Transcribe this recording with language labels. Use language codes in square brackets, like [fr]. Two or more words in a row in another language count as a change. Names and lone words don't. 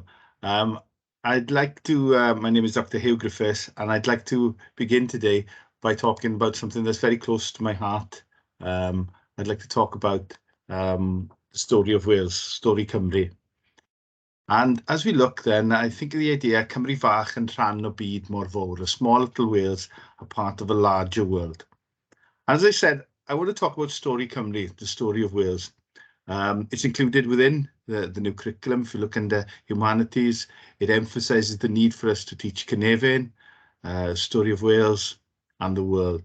[en] I'd like to, my name is Dr. Huw Griffiths, and I'd like to begin today by talking about something that's very close to my heart. I'd like to talk about the story of Wales, [cy] Stori Cymru. [en] And as we look then, I think of the idea [cy] Cymru fach yn rhan o byd mor fawr, [en] a small little Wales, a part of a larger world. As I said, I want to talk about [cy] Stori Cymru, [en] the story of Wales. It's included within the new curriculum. If you look under humanities, it emphasises the need for us to teach Cynefin, story of Wales, and the world.